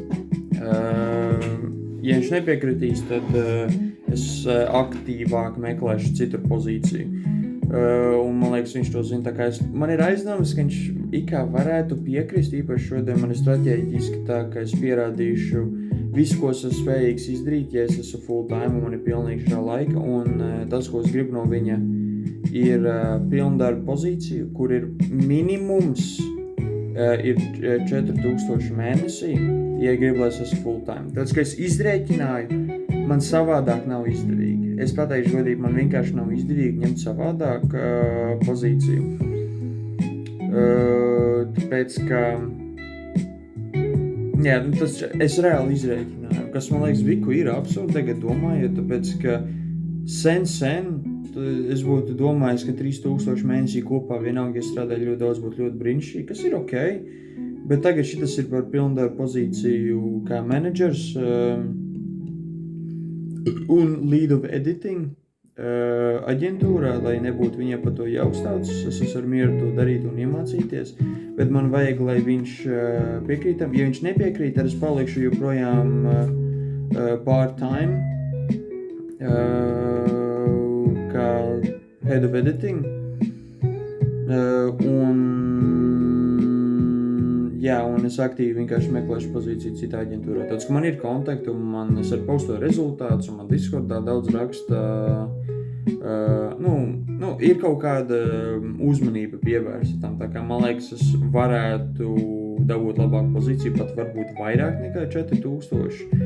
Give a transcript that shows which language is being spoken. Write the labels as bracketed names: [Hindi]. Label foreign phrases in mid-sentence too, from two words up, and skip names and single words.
[Latvian] Ja viņš nepiekritīs, tad es aktīvāk meklēšu citu pozīciju. Un man liekas, viņš to zina, tā kā man ir aizdomas, ka viņš ikā varētu piekrist, īpaši šodien man ir strateģiski tā, ka es pierādīšu visu, ko es esmu spējīgs izdarīt, ja es esmu [English] full time [Latvian] un man ir pilnīgi šā laika, un tas, ko es gribu no viņa, ir pilndarba pozīcija, kur ir minimums ir 4000 mēnesī, ja gribu, lai es esmu [English] full time. [Latvian] Tāds, ka es izrēķināju, man savādāk nav izdevīgi. Es pateikšu godīgi, man vienkārši nav izdevīgi ņemt savādāk pozīciju. Tāpēc, ka jā, es reāli izrēķināju, kas man liekas Viku ir absurdi tagad domājot, tāpēc, ka sen es būtu domājis, ka 3000 mēnesī kopā vienalga, ja strādāju ļoti daudz, būtu ļoti brīnišķīgi, kas ir ok, bet tagad šitas ir par pilndarbu pozīciju kā menedžers un [English] lead of editing [Latvian] aģentūrā, lai nebūtu viņam par to jāuzstāc. Es esmu ar mieru to darīt un iemācīties, bet man vajag, lai viņš piekrītam. Ja viņš nepiekrīt, tad es palikšu joprojām part-time kā [English] head of editing. [Latvian] Un es aktīvi vienkārši meklēšu pozīciju citā aģentūrā. Tāds, ka man ir kontakti un es ar postoju rezultātus un man Discordā daudz raksta, ir kaut kāda uzmanība pievērsta tam, tā kā man liekas, es varētu dabūt labāku pozīciju, pat varbūt vairāk nekā 4000.